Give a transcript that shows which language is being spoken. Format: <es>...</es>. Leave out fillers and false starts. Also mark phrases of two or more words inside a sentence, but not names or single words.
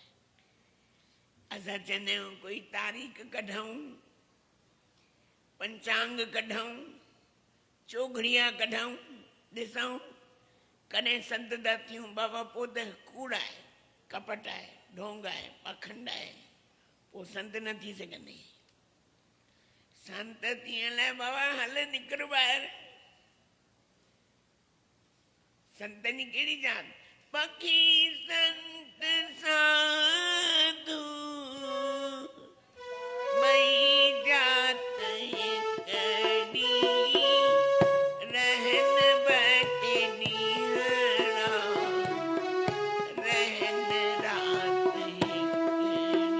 <sd>असां चवंदा आहियूं कोई तारीख़ कढूं, पंचांग कढूं, चोघड़िया कढूं, ॾिसूं कॾहिं संत था थियूं। बाबा पोइ त कूड़ आहे, कपट आहे, ढोंग आहे, पाखंड आहे, पोइ संत न थी सघंदे। संत थियण लाइ बाबा हल निकिर ॿाहिरि। संतनि जी कहिड़ी जात, पखी संत साधु मई जात हिकड़ी, रहन बटे नीहड़ा, रहन रात हिकड़ी।</sd>